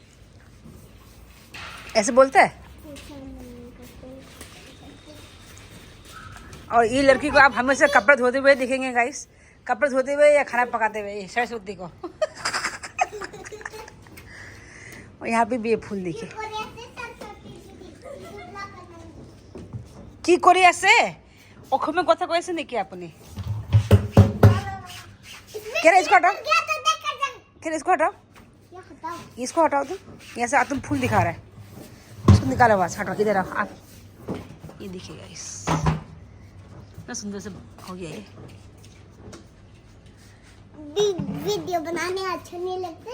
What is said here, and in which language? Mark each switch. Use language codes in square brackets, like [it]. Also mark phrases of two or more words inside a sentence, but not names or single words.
[hi] ऐसे बोलता है। और ये लड़की को आप हमेशा कपड़े धोते हुए दिखेंगे गाइस, कपड़े धोते हुए या खाना पकाते हुए सरस्वती को। और यहाँ पे भी ये फूल देखिए। [as] কি করে আছে অসমে কথা কৈ আছে নেকি আপুনি? [hi] কেন इसको हटाओ, फिर इसको हटाओ, इसको हटाओ। तुम यहाँ से तुम फूल दिखा रहा है, उसको निकालो बस, हटाओ इधर आओ आप। ये देखिए गाइस इतना सुंदर से हो गया ये। वीडियो बनाने अच्छे नहीं लगते